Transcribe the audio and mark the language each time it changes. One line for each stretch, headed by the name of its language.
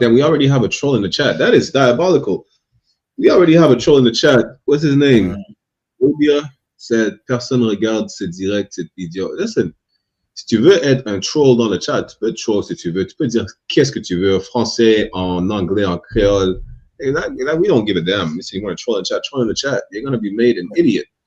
English: Then we already have a troll in the chat. That is diabolical. We already have a troll in the chat. What's his name? Obia said,
French: personne regarde ce direct, cet idiot.
English: Listen,
French: si tu veux être un troll dans le chat, tu peux être troll si tu veux. Tu peux dire qu'est-ce que tu veux, français, en anglais, en créole.
English: Hey, we don't give a damn. If you want to troll in the chat. You're going to be made an idiot.